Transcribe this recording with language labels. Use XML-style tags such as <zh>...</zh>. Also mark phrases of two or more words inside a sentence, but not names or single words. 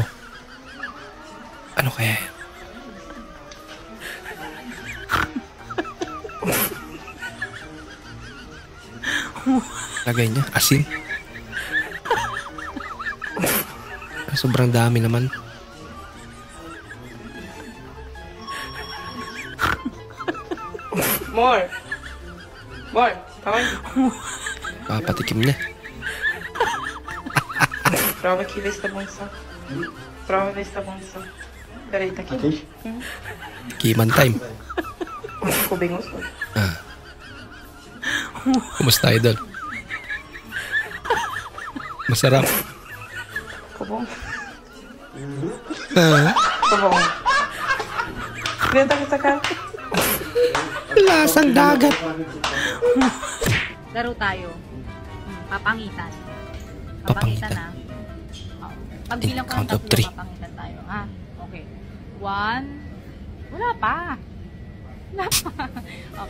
<tl>Ano kaya yan? Lagay niya, asin. Sobrang dami naman. More. Давай. Papatikim na.</tl> <pt>Prova aqui, vê se tá bom só. Prova, vê se tá bom só. Peraí, tá aqui? Kiman time. Ficou bem gostoso.</pt> <tl>Kumusta, idol? Masarap.</tl> <pt>Ficou bom? Ah, Ficou bom. Vem, tá com essa cara.</pt> <tl>lasang dagat. Laro tayo. Papangitan. Papangitan. Na. Oh. Pagbilang ko ng</tl> <en>Count of</en> <tl>3, 3. papangitan tayo. Ha? Okay. 1. Wala pa. Wala pa. Okay,</tl>